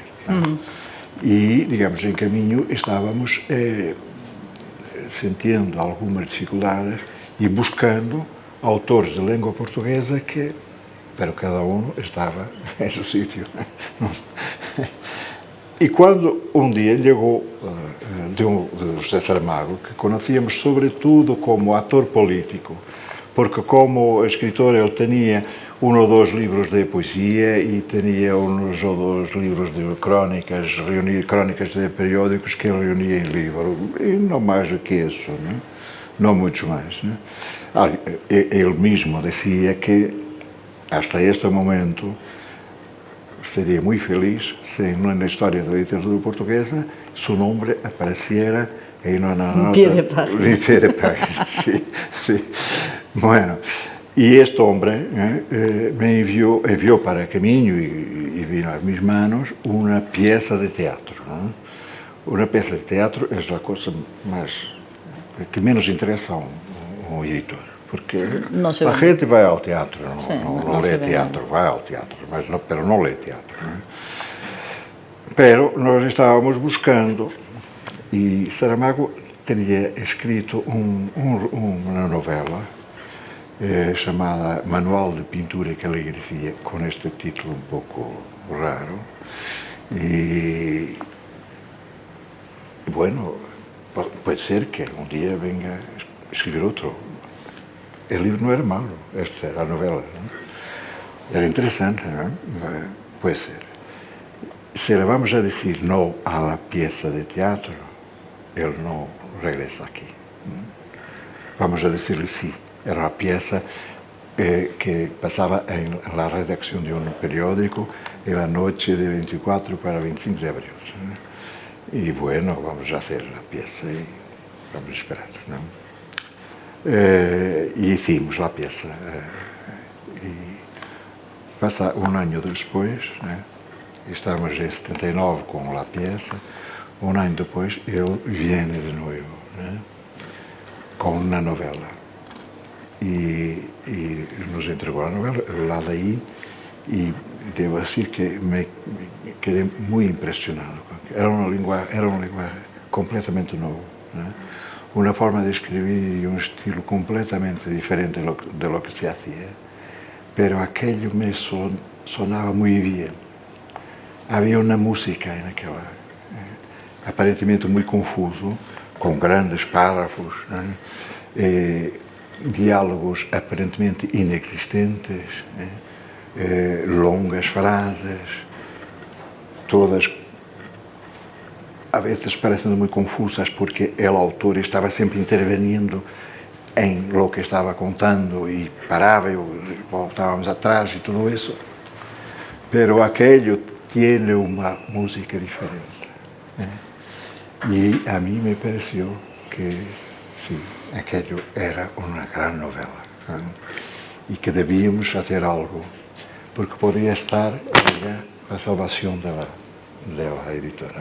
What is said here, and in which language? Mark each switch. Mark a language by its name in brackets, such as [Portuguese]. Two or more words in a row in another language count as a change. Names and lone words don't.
[Spanish] Y, digamos, en camino estábamos sintiendo algumas dificultades y buscando autores de [Portuguese] língua portuguesa [Spanish] pero cada uno estaba en su sitio. Y cuando un día llegó de José Saramago, que conocíamos [Portuguese] sobretudo como ator político, porque como escritor ele tinha um ou dois livros de poesia e tinha uns ou dois livros de crónicas, crónicas de periódicos que ele reunia em livro, e não mais do que isso, não muito mais. Ele mesmo dizia que [Spanish] hasta este momento [Portuguese] seria muito feliz se na história da literatura portuguesa seu nome [Spanish] apareciera en una pie de página. En pie de página, sí, sí. Bueno, y este hombre me envió para Camino y vino a mis manos una pieza de teatro. Una pieza de teatro es la cosa más que menos interesa a un editor, porque la gente va al teatro, no lee teatro, va al teatro, pero no lee teatro. [Portuguese] Pero nós estávamos buscando, e Saramago tinha escrito uma novela chamada Manual de Pintura e Caligrafia, com este título um pouco raro. E, bueno, pode ser que um dia venha escrever outro. O livro não era malo, esta era a novela. Não? Era interessante, não? Pode ser. [Spanish] Se le vamos a decir no a la pieza de teatro, él no regresa aquí. Vamos a decirle sí. Era una pieza que pasaba en la redacción de un periódico en la noche de 24 para 25 de abril. Y bueno, vamos a hacer la pieza y vamos a esperar. Y hicimos la pieza. Y pasa un año después, [Portuguese] estamos em 79 com a peça, ano depois ele vem de novo, com uma novela. E nos entregou a novela, lá daí, e devo dizer que me quedei muito impressionado. Era uma língua completamente nova, uma forma de escrever e um estilo completamente diferente [Spanish] de lo que se hacía, pero aquello [Portuguese] me sonava muito bem. Havia uma música naquela, aparentemente muito confuso, com grandes párrafos, diálogos aparentemente inexistentes, longas frases, todas a vezes parecendo muito confusas porque o autor estava sempre intervenindo em [Spanish] lo que [Portuguese] estava contando e parava e voltávamos atrás e tudo isso. [Spanish] Pero aquello tiene una música diferente. Y a mí me pareció que sí, aquello era una gran novela y que debíamos hacer algo, porque podía estar la salvación de la editora.